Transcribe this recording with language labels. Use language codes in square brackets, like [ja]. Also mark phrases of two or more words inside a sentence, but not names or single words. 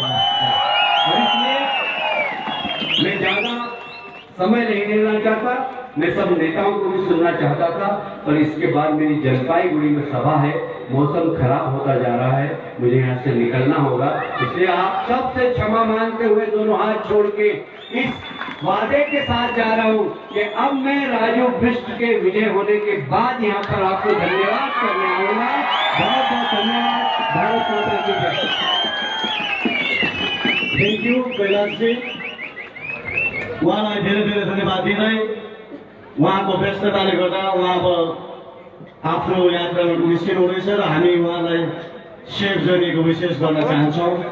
[hi] और इसलिए मैं ज्यादा समय नहीं लेना चाहता, मैं सब नेताओं को भी सुनना चाहता था, पर इसके बाद मेरी जलपाईगुड़ी में सभा है, मौसम खराब होता जा रहा है, मुझे यहाँ से निकलना होगा। इसलिए आप सबसे क्षमा मांगते हुए दोनों हाथ छोड़ के इस वादे के साथ जा रहा हूं कि अब मैं राजू बिष्ट के विजय होने के बाद यहाँ पर आपको धन्यवाद करने आऊंगा। बहुत बहुत धन्यवाद। भारत माता की जय। [en] thank you [ne] कैलाश जी, उहाँलाई धेरै धेरै धन्यवाद दिँदै उहाँको व्यस्तताले गर्दा उहाँ अब आफ्नो यात्रामा निस्किनुहुनेछ र हामी उहाँलाई [en] safe journey [ne] विशेष गर्न चाहन्छौँ।